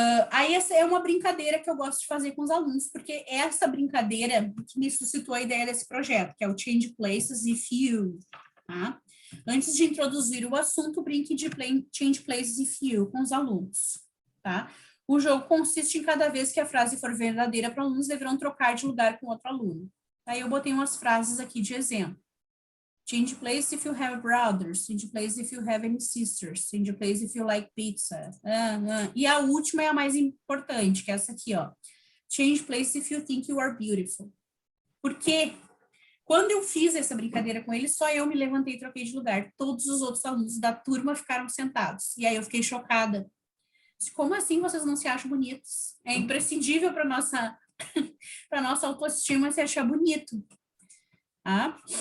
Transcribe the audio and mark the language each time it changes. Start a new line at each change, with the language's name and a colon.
Portuguese: Aí essa é uma brincadeira que eu gosto de fazer com os alunos, porque é essa brincadeira que me suscitou a ideia desse projeto, que é o Change Places If You, tá? Antes de introduzir o assunto, brinque de Change Places If You com os alunos, tá? O jogo consiste em cada vez que a frase for verdadeira para alunos, deverão trocar de lugar com outro aluno. Aí eu botei umas frases aqui de exemplo.
English: Change place if you have brothers. Change place if you have any sisters. Change place if you like pizza.
Portuguese: E a última é a mais importante, que é essa aqui, ó.
English: Change place if you think you are beautiful.
Portuguese: Porque quando eu fiz essa brincadeira com eles, só eu me levantei e troquei de lugar. Todos os outros alunos da turma ficaram sentados. E aí eu fiquei chocada. Como assim vocês não se acham bonitos? É imprescindível para nossa para nossa autoestima se achar bonito, tá?